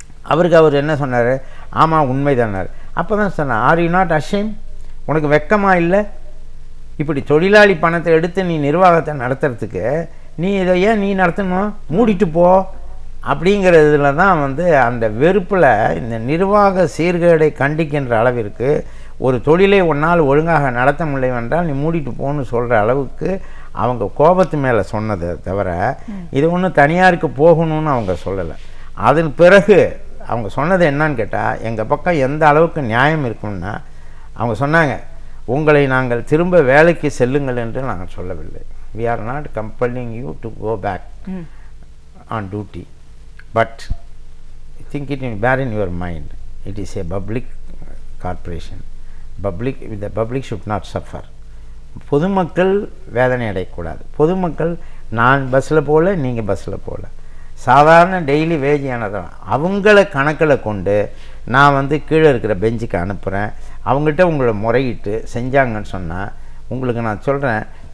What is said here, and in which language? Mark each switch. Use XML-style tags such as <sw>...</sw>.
<ta>அவர் என்ன சொன்னார், ஆமாம் உண்மைதானார். அப்போ தான் சொன்னார்,</ta> <en>are you not ashamed,</en> <ta>உனக்கு வெக்கமாக இல்லை, இப்படி தொழிலாளி பணத்தை எடுத்து நீ நிர்வாகத்தை நடத்துறதுக்கு நீ இதை ஏன் நீ நடத்தணும், மூடிட்டு போ அப்படிங்கிறதுல தான் வந்து அந்த வெறுப்பில் இந்த நிர்வாக சீர்கேடை கண்டிக்கின்ற அளவிற்கு ஒரு தொழிலை ஒன்றால் ஒழுங்காக நடத்த முடியல என்றால் நீ மூடிட்டு போன்னு சொல்கிற அளவுக்கு அவங்க கோபத்து மேலே சொன்னதை தவிர இது ஒன்றும் தனியாருக்கு போகணும்னு அவங்க சொல்லலை. அதன் பிறகு அவங்க சொன்னது என்னன்னு கேட்டால், எங்கள் பக்கம் எந்த அளவுக்கு நியாயம் இருக்குன்னா அவங்க சொன்னாங்க, உங்களை நாங்கள் திரும்ப வேலைக்கு செல்லுங்கள் என்று நாங்கள் சொல்லவில்லை.</ta> <en>we are not compelling you to go back on duty, but think it in bear in your mind, it is a public corporation, the public should not suffer.</en> <ta>பொதுமக்கள் வேதனை அடையக்கூடாது. பொதுமக்கள் நான் பஸ்ஸில் போகல, நீங்கள் பஸ்ஸில் போகல, சாதாரண டெய்லி வேஜியானதான் அவங்கள கணக்கில் கொண்டு நான் வந்து கீழே இருக்கிற பெஞ்சுக்கு அனுப்புகிறேன். அவங்ககிட்ட உங்களை முறையிட்டு செஞ்சாங்கன்னு சொன்னால் உங்களுக்கு நான் சொல்கிறேன்,</ta>